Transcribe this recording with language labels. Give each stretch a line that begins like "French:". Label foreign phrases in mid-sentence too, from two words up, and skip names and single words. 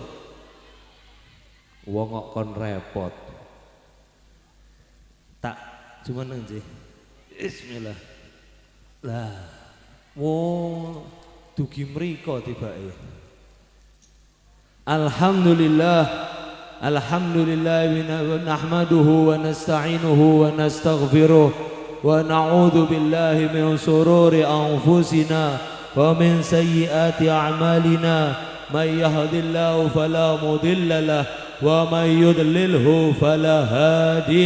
Javanese: Wong kok kon repot. Tak cuma nggih. Bismillah. Lah, wong dugi mriko tibake. Alhamdulillah.
Arabic: الحمد لله ونحمده ونستعينه ونستغفره ونعوذ بالله من شرور أنفسنا ومن سيئات أعمالنا. من يهده الله فلا مضل له ومن يضلله فلا هادي